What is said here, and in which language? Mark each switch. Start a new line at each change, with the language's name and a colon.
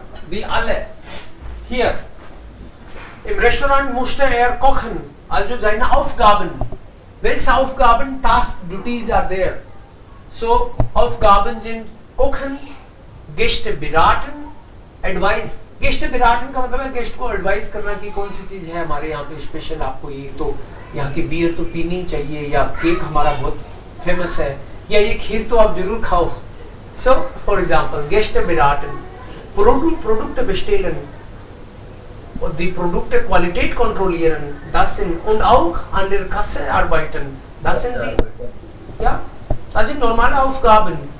German: Wie alle. Hier. Im Restaurant musste er kochen. Also seine Aufgaben. Welche Aufgaben?
English: Task, duties are there. So,
German: Aufgaben sind kochen, Gäste beraten,
English: advise.
Hindi: Guest बिराटन का मतलब है guest को advice करना कि कौन सी चीज़ है हमारे यहाँ पे स्पेशल, आपको ये तो यहाँ की बियर तो पीनी चाहिए, या केक हमारा बहुत फेमस है, या ये खीर तो आप जरूर खाओ.
English: so for example
German: गेस्ट बिराटन, Produkte bestellen und die Produkte Qualität kontrollieren, das sind, und auch an der Kasse arbeiten, das sind die, ja, das sind normale Aufgaben.